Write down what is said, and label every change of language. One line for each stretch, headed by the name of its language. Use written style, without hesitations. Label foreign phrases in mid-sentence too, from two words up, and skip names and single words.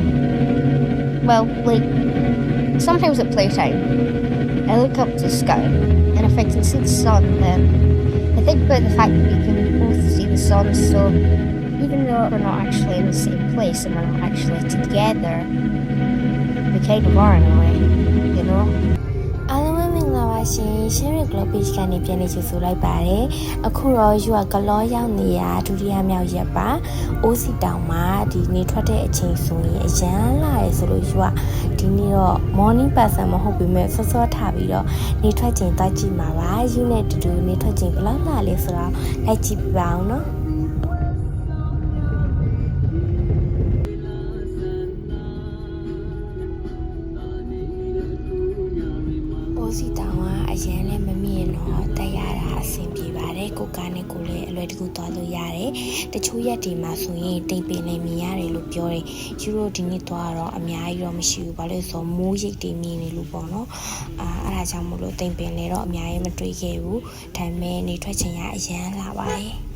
English: Well, like, sometimes at playtime, I look up to the sky, and if I can see the sun, then I think about the fact that we can both see the sun, so even though we're not actually in the same place and we're not actually together, we kind of are in a way, you know?
Burmese: အားလုံးပဲမင်္ဂလာပါရှင်ရှင်းရ Globe Page ကနေပြန်နေကြဆိုလိုက်ပါတယ်အခုတော့ယူကလောရောက်နေရဒုတိယမြောက်ရက်ပါအိုးစီတောင်မှာဒီနေထွက်တဲ့အချိန်ဆိုရင်အရန်လာရဆိုလို့ယူကဒီနေ့တော့
English: morning person
Burmese: မဟုတ်ပေမဲ့စောစောထားပြီးတော့နေထွက်ချိန်တွားကြည့်မှာပါယူနဲ့တူတူနေထွက်ချိန်ဘယ်လောက်လာလဲဆိုတော့လိုက်ကြည့်ပြပါအောင်နော် စီတောင်ကအရင်လည်းမမြင်တော့တက်ရတာအဆင်ပြေပါတယ်ကိုကားနဲ့ကိုလည်းအလွယ်တကူသွားလို့ရတယ်တချို့ရက်ဒီမှာဆိုရင်တိမ်ပင်လည်းမြင်ရတယ်လို့ပြောတယ်ယူရိုဒီနေ့သွားတော့အများကြီးတော့မရှိဘူးဘာလို့ဆိုမိုးရိပ်တွေမြင်နေလို့ပေါ့နော်အဲ့ဒါကြောင့်မို့လို့တိမ်ပင်လည်းတော့အများကြီးမတွေ့ခဲ့ဘူးဒါပေမဲ့နေထွက်ချိန်ကအရင်လာပါတယ်